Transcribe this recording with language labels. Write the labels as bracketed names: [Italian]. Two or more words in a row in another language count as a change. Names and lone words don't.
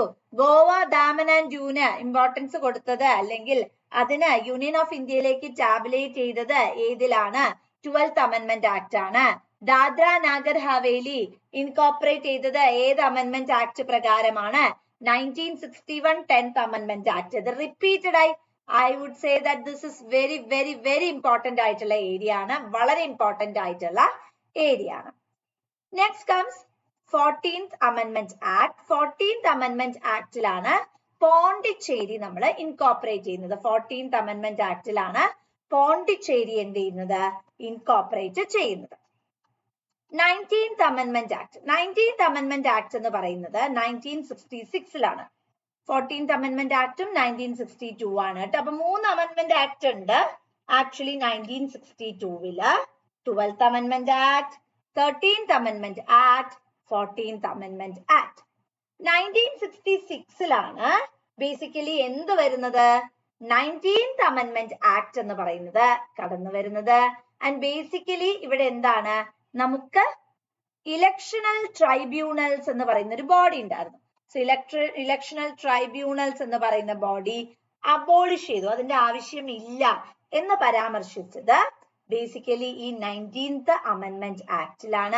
[Malayalam] ഗോവ, ദാമൻ ആൻഡ് ഡ്യൂന് ഇമ്പോർട്ടൻസ് കൊടുത്തത് അല്ലെങ്കിൽ അതിന് യൂണിയൻ ഓഫ് ഇന്ത്യയിലേക്ക് ടാബുലേറ്റ് ചെയ്തത് ഏതിലാണ്? 12th അമെൻമെന്റ് ആക്ട് ആണ്. ദാദ്ര നാഗർ ഹവേലി ഇൻകോപ്പറേറ്റ് ചെയ്തത് ഏത് അമെൻമെന്റ് ആക്ട് പ്രകാരമാണ്? 1961 10th Amendment Act. ഇത് റിപ്പീറ്റഡ് ആയി [English] I would say that this is very important [Malayalam] ആയിട്ടുള്ള ഏരിയ ആണ്, വളരെ ഇമ്പോർട്ടന്റ് ആയിട്ടുള്ള ഏരിയ ആണ്. [English] Next comes 14th Amendment Act. [Malayalam] 14th Amendment Actലാണ് പോണ്ടിച്ചേരി നമ്മൾ ഇൻകോപ്പറേറ്റ് ചെയ്യുന്നത്. 14th Amendment Actലാണ് പോണ്ടിച്ചേരി എന്ത് ചെയ്യുന്നത്? ഇൻകോപ്പറേറ്റ് ചെയ്യുന്നത്. 19th Amendment Act. 19th Amendment Act എന്ന് പറയുന്നത് 1966 14th Amendment Actഉം 1962 ആണ് കേട്ടോ. അപ്പൊ 3 Amendment Act ഉണ്ട് ആക്ച്വലി 1962 12th Amendment Act, 13th Amendment Act, 14th Amendment Act. 1966 ബേസിക്കലി എന്ത് വരുന്നത്? 19th Amendment Act എന്ന് പറയുന്നത് കടന്നു വരുന്നത്. [English] and basically [Malayalam] ഇവിടെ എന്താണ്? നമുക്ക് [English] electoral tribunals [Malayalam] എന്ന് പറയുന്ന ഒരു ബോഡി ഉണ്ടായിരുന്നു. [English] so electoral tribunals [Malayalam] എന്ന് പറയുന്ന ബോഡി അബോളിഷ് ചെയ്തു, അതിന്റെ ആവശ്യമില്ല എന്ന് പരാമർശിച്ചത് ബേസിക്കലി ഈ 19th Amendment Actലാണ്.